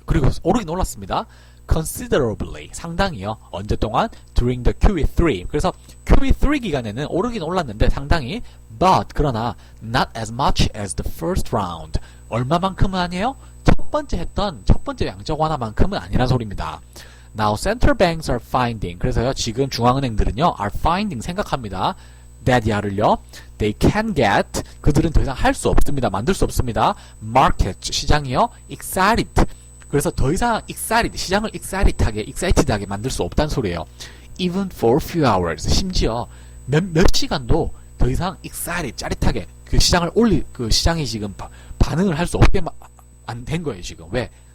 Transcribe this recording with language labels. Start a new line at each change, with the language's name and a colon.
Korean: 그리고 오르긴 올랐습니다. considerably, 상당히요. 언제 동안?
English: during the QE3.
Korean: 그래서 QE3 기간에는 오르긴 올랐는데 상당히, but 그러나
English: not as much as the first round.
Korean: 얼마만큼은 아니에요? 첫 번째 양적 완화만큼은 아니란 소리입니다.
English: Now central banks are finding.
Korean: 그래서요, 지금 중앙은행들은요,
English: are finding,
Korean: 생각합니다. that 야를요,
English: they can get,
Korean: 그들은 더 이상 할 수 없습니다. 만들 수 없습니다.
English: market, 시장이요, excited.
Korean: 그래서 더 이상 시장을 excited하게 만들 수 없다는 소리예요.
English: Even for a few hours.
Korean: 심지어 몇 시간도 더 이상 excited, 짜릿하게 그 시장을 그 시장이 지금 반응을 할 수 없게 안 된 거예요, 지금. 왜?